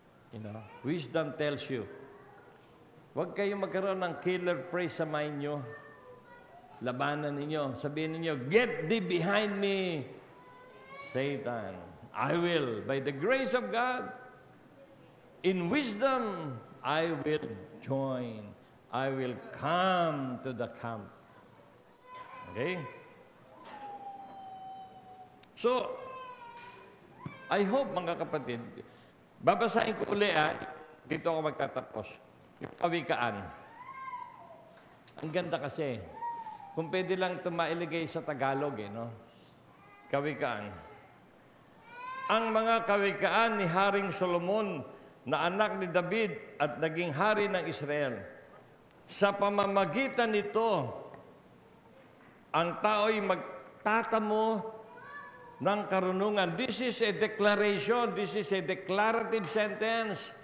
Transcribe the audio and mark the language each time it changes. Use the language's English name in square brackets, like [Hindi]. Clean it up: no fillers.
[English] You know, wisdom tells you. [Filipino] Huwag kayong magkaroon ng [English] killer phrase [Filipino] sa mind nyo. Labanan ninyo. Sabihin ninyo, [English] get thee behind me, Satan. I will, by the grace of God, in wisdom, I will join. I will come to the camp. Okay? So, I hope, [Filipino] mga kapatid, babasahin ko uli, dito ako magtatapos. Yung kawikaan. Ang ganda kasi. Kung pwede lang ito mailigay sa Tagalog, no? Kawikaan. Ang mga kawikaan ni Haring Solomon na anak ni David at naging hari ng Israel. Sa pamamagitan nito, ang tao'y magtatamo ng karunungan. [English] This is a declaration. This is a declarative sentence.